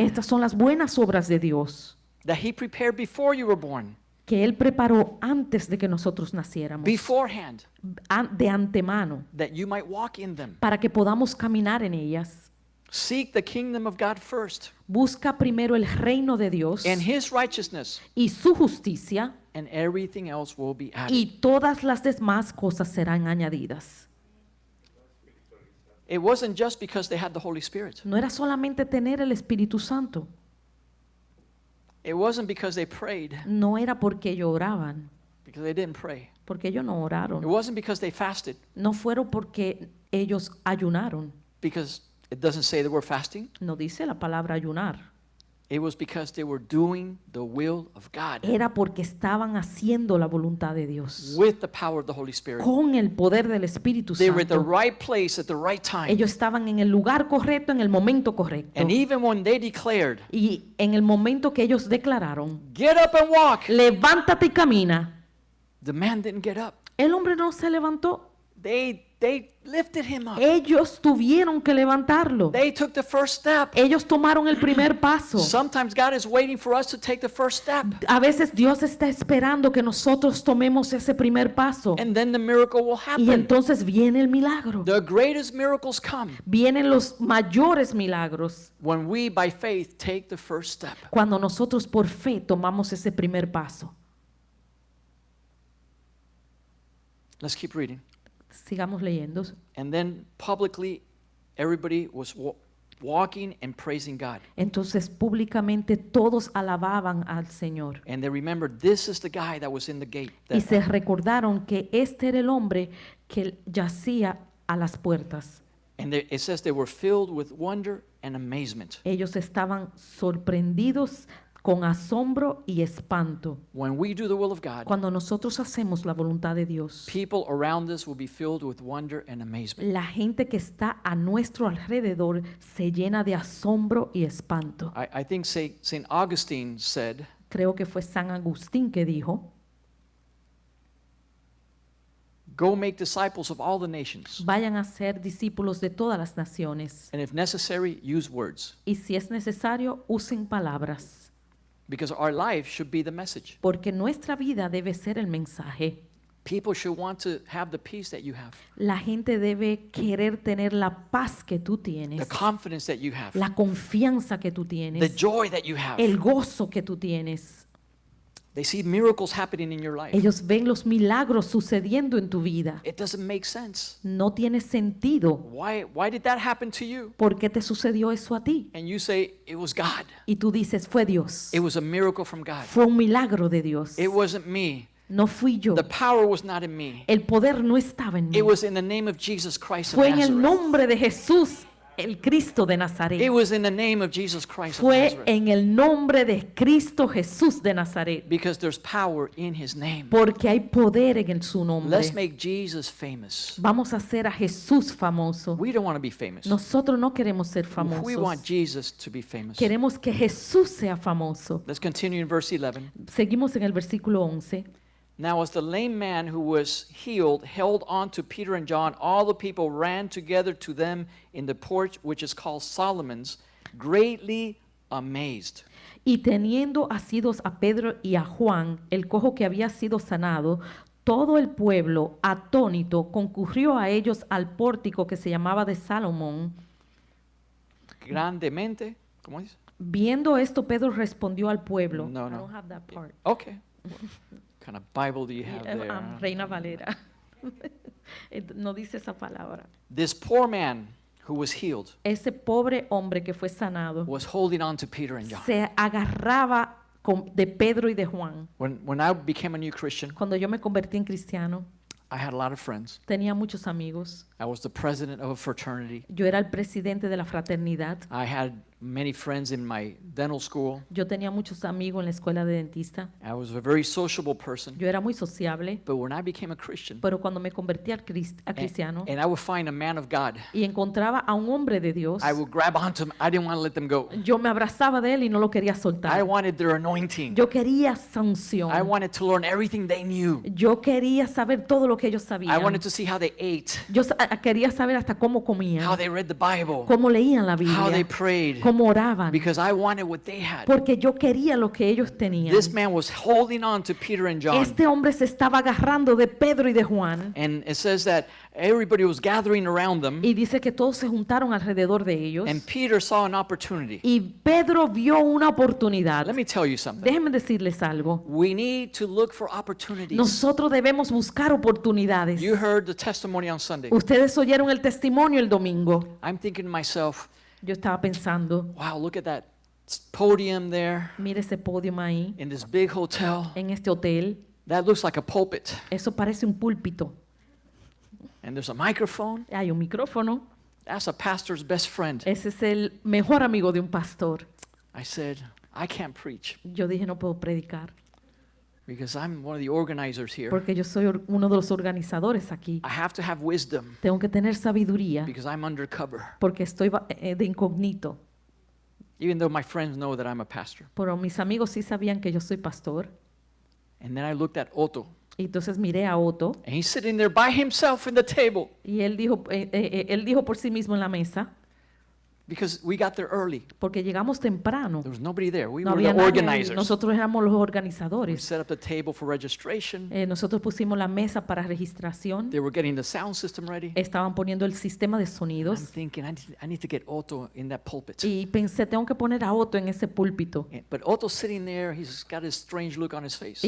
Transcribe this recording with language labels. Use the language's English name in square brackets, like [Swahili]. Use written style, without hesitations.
[Spanish] Estas son las buenas obras de Dios [English] that He prepared before you were born, [Spanish] que Él preparó antes de que nosotros naciéramos, [English] beforehand, [Spanish] de antemano, [English] that you might walk in them. [Spanish] para que podamos caminar en ellas. [English] Seek the kingdom of God first [Spanish] Busca primero el reino de Dios [English] and His righteousness, [Spanish] y su justicia, [English] and everything else will be added. [Spanish] y todas las demás cosas serán añadidas. [English] It wasn't just because they had the Holy Spirit. [Spanish] No era solamente tener el Espíritu Santo, [English] It wasn't because they prayed, [Spanish] no era porque ellos oraban, [English] because they didn't pray. [Spanish] porque ellos no [English] It [Spanish] oraron, [English] wasn't because they fasted, [Spanish] no fueron porque ellos ayunaron, [English] because it doesn't say they were fasting. [Spanish] no dice la palabra ayunar. [English] It was because they were doing the will of God [Spanish] Era porque estaban haciendo la voluntad de Dios [English] with the power of the Holy Spirit. [Spanish] con el poder del Espíritu [English] They were at the [Spanish] Santo. [English] right place at the right time. [Spanish] Ellos estaban en el lugar correcto, en el momento correcto. [English] And even when they declared, [Spanish] Y en el momento que ellos declararon, [English] "Get up and walk," [Spanish] levántate y camina, [English] the man didn't get up. [Spanish] el hombre no se levantó. [English] They lifted him up. [Spanish] Ellos tuvieron que levantarlo. [English] They took the first step. [Spanish] Ellos tomaron el primer paso. [English] Sometimes God is waiting for us to take the first step, [Spanish] A veces Dios está esperando que nosotros tomemos ese primer paso. [English] and then the miracle will [Spanish] Y [English] happen. [Spanish] entonces viene el milagro. [English] The greatest miracles come [Spanish] Vienen los mayores milagros [English] when we, by faith, take the first step. [Spanish] cuando nosotros por fe tomamos ese primer paso. [English] Let's keep reading. [Spanish] Sigamos leyendo. [English] And then publicly, everybody was walking and praising God. [Spanish] Entonces públicamente todos alababan al Señor. [English] And they remembered, this is the guy that was in the gate. [Spanish] Y se recordaron que este era el hombre que yacía a las puertas. [English] It says they were filled with wonder and amazement. [Spanish] Ellos estaban sorprendidos con asombro y espanto. [English] When we do the will of God, [Spanish] Cuando nosotros hacemos la voluntad de Dios, [English] people around us will be filled with wonder and amazement. [Spanish] la gente que está a nuestro alrededor se llena de asombro y espanto. [English] I think St. Augustine said, [Spanish] Creo que fue San Agustín que dijo, [English] "Go make disciples of all the nations, [Spanish] vayan a ser discípulos de todas las naciones [English] and if necessary, use words, [Spanish] y si es necesario, usen palabras, [English] because our life should be the message. [Spanish] porque nuestra vida debe ser el mensaje. [English] People should want to have the peace that you have, [Spanish] La gente debe querer tener la paz que tú [English] the [Spanish] tienes, [English] confidence that you have, [Spanish] la confianza que tú [English] the [Spanish] tienes, [English] joy that you have. [Spanish] el gozo que tú tienes. [English] They see miracles happening in your life. [Spanish] Ellos ven los milagros sucediendo en tu vida. [English] It doesn't make sense. [Spanish] No tiene sentido. [English] Why did that happen to you? [Spanish] ¿Por qué te sucedió eso a ti? [English] And you say, it was God. [Spanish] Y tú dices, fue Dios. [English] It was a miracle from God. [Spanish] Fue un milagro de Dios. [English] It wasn't me. [Spanish] No fui yo. [English] The power was not in me. [Spanish] El poder no estaba en mí. [English] It was in the name of Jesus Christ of [Spanish] Fue en el [English] Nazareth. [Spanish] nombre de Jesús, el Cristo de [English] It [Spanish] Nazaret. [English] was in the name of Jesus Christ of [Spanish] Fue [English] Nazareth. [Spanish] en el nombre de Cristo Jesús de Nazaret. [English] Because there's power in His name. [Spanish] Porque hay poder en su nombre. [English] Let's make Jesus famous. [Spanish] Vamos a hacer a Jesús famoso. [English] We don't want to be famous. [Spanish] Nosotros no queremos ser [English] We want [Spanish] famosos. [English] Jesus to be famous. [Spanish] Queremos que Jesús sea famoso. [English] Let's continue in verse 11. [Spanish] Seguimos en el versículo 11. [English] Now, as the lame man who was healed held on to Peter and John, all the people ran together to them in the porch, which is called Solomon's, greatly amazed. [Spanish] Y teniendo asidos a Pedro y a Juan, el cojo que había sido sanado, todo el pueblo, atónito, concurrió a ellos al pórtico que se llamaba de Salomón. Grandemente, ¿cómo dice? Viendo esto, Pedro respondió al pueblo. No, [English] I [Spanish] no. [English] don't have that part. Okay. What kind of Bible do you have there? [Spanish] Reina Valera. No dice esa palabra. [English] This poor man who was healed [Spanish] Ese pobre hombre que fue sanado [English] was holding on to Peter and John. [Spanish] se agarraba de Pedro y de Juan. [English] When I became a new Christian, [Spanish] Cuando yo me convertí en cristiano, [English] I had a lot of friends. [Spanish] tenía muchos amigos. [English] I was the president of a fraternity. [Spanish] Yo era el presidente de la fraternidad. [English] I had many friends in my dental school. [Spanish] Yo tenía muchos amigos en la escuela de dentista. [English] I was a very sociable person. [Spanish] Yo era muy sociable, [English] But when I became a Christian, [Spanish] pero cuando me convertí a cristiano [English] and I would find a man of God, [Spanish] y encontraba a un hombre de Dios, [English] I would grab onto him. I didn't want to let them go. [Spanish] yo me abrazaba de él y no lo quería [English] I [Spanish] soltar. [English] wanted their anointing. [Spanish] Yo quería sanción. [English] I wanted to learn everything they knew. [Spanish] Yo quería saber todo lo que ellos [English] I [Spanish] sabían. [English] wanted to see how they ate, [Spanish] Yo quería saber hasta cómo comían, [English] how they read the Bible, [Spanish] cómo leían la [English] how they [Spanish] Biblia, [English] prayed, [Spanish] cómo oraban, [English] because I wanted what they had. [Spanish] porque yo quería lo que ellos tenían. [English] This man was holding on to Peter and John. [Spanish] Este hombre se estaba agarrando de Pedro y de Juan [English] And it says that everybody was gathering around them. [Spanish] y dice que todos se juntaron alrededor de ellos [English] And Peter saw an opportunity. [Spanish] y Pedro vio una oportunidad. [English] Let me tell you something. [Spanish] Déjenme decirles algo. [English] We need to look for opportunities. [Spanish] Nosotros debemos buscar oportunidades. [English] You heard the testimony on Sunday. [Spanish] Ustedes oyeron el testimonio el domingo. [English] I'm thinking to myself, [Spanish] Yo estaba pensando, [English] wow, look at that podium there [Spanish] mire ese podio ahí [English] in this big hotel. [Spanish] en este hotel. [English] That looks like a pulpit. [Spanish] Eso parece un púlpito. [English] And there's a microphone. [Spanish] Hay un micrófono. [English] That's a pastor's best friend. [Spanish] Ese es el mejor amigo de un pastor. [English] I said, I can't preach [Spanish] Yo dije, no puedo predicar [English] because I'm one of the organizers here. [Spanish] porque yo soy uno de los organizadores aquí. [English] I have to have wisdom [Spanish] Tengo que tener sabiduría [English] because I'm undercover. [Spanish] porque estoy de incógnito. [English] Even though my friends know that I'm a pastor. [Spanish] Pero mis amigos sí sabían que yo soy pastor. [English] And then I looked at Otto, [Spanish] Y entonces miré a Otto [English] and he's sitting there by himself in the table [Spanish] y él dijo por sí mismo en la mesa, [English] because we got there early. [Spanish] porque llegamos temprano. [English] There was nobody there. We [Spanish] No [English] were [Spanish] había [English] the [Spanish] nadie ahí. [English] organizers. [Spanish] Nosotros éramos los [English] We [Spanish] organizadores. [English] set up the table for registration. [Spanish] Nosotros pusimos la mesa para registración. [English] They were getting the sound system ready. [Spanish] Estaban poniendo el sistema de [English] I'm [Spanish] sonidos. [English] thinking, I need to get Otto in that pulpit. [Spanish] Y pensé, tengo que poner a Otto en ese púlpito. [English] But Otto's sitting there. He's got this strange look on his face.